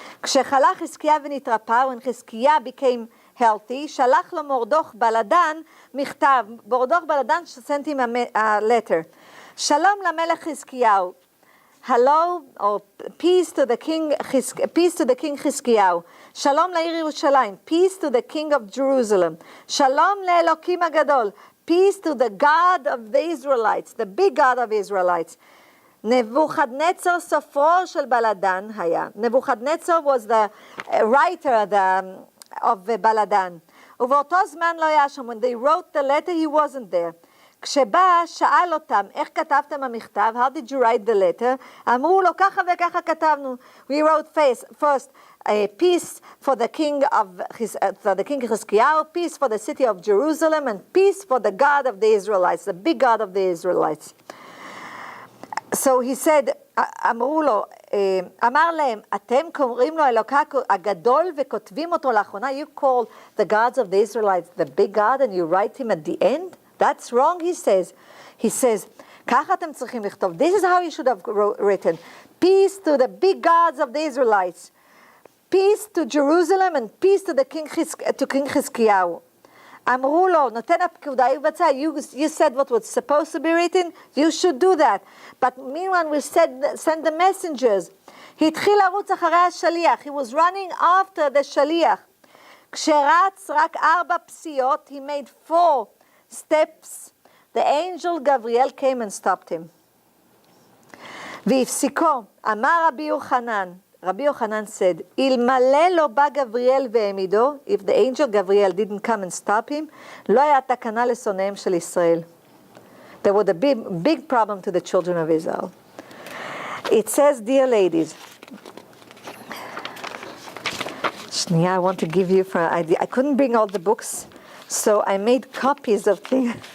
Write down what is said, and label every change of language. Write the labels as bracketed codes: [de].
[he] כשחלה חזקיה ונתרפא, [en] when Chizkiyahu became healthy, [he] שלח לו מורדוך בלדן מכתב. [en] מורדוך בלדן sent him a letter. [he] Shalom למלך חזקיהו. [en] Hello, or peace to the king חזקיהו. [he] Shalom לעיר ירושלים. [en] Peace to the king of Jerusalem. [he] Shalom לאלוקים הגדול. [en] Peace to the God of the Israelites, the big God of Israelites. [he] Nebuchadnezzar סופרו של בלדן היה. [en] Nebuchadnezzar was the writer of בלדן. [he] ובאותו זמן לא היה שם. [en] When they wrote the letter, he wasn't there. [he] כשבא, שאל אותם, איך כתבתם המכתב? [en] How did you write the letter? [he] אמרו לו, ככה וככה כתבנו. [en] We wrote first peace for the king Chizkiyahu, peace for the city of Jerusalem, and peace for the God of the Israelites, the big God of the Israelites. So he said, [he] אמרו לו, אמר להם, אתם קוראים לו אלוקה הגדול וכותבים אותו לאחרונה? [en] You call the gods of the Israelites the big God and you write him at the end? That's wrong, he says. He says, [he] ככה אתם צריכים לכתוב. [en] This is how you should have written. Peace to the big gods of the Israelites. Peace to Jerusalem and peace to King Chizkiyahu. [he] אמרו לו, נותן הפקודה יבצע. [en] You said what was supposed to be written, you should do that. But meanwhile, we send the messengers. [he] התחיל לרוץ אחרי השליח. [en] He was running after the שליח. [he] כשרץ רק 4 פסיעות, [en] he made 4 steps, the angel Gabriel came and stopped him. [he] והפסיקו, אמר [en] Rabbi Yochanan said, [he] אלמלא לא בא גבריאל והעמידו, [en] if the angel Gabriel didn't come and stop him, [he] לא היה תקנה לשונאיהם של ישראל. [en] There was a big problem to the children of Israel. It says, dear ladies, I want to give you, I couldn't bring all the books, so I made copies of things.